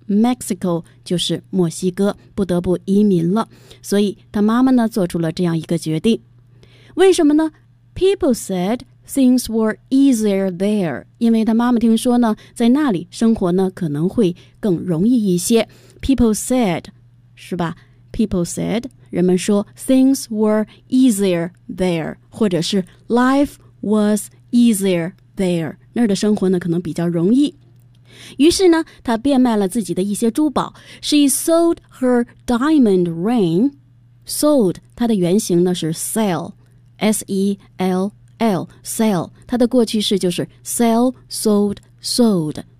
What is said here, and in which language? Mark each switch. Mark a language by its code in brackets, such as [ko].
[zh] Mexico 就是墨西哥，不得不移民了。所以她妈妈呢做出了这样一个决定。为什么呢？ [en] People said things were easier there. [zh] 因为他妈妈听说呢，在那里生活呢可能会更容易一些。 [en] People said, [zh] 是吧 [en] ？People said, [zh] 人们说 [en] things were easier there, [zh] 或者是 [en] life was easier there. [zh] 那儿的生活呢可能比较容易。于是呢，她变卖了自己的一些珠宝。 [en] She sold her diamond ring. Sold, [zh] 它的原型呢是 [en] sell, S-E-L-L, sell. [zh] 它的过去式就是 [en] sell, sold, sold.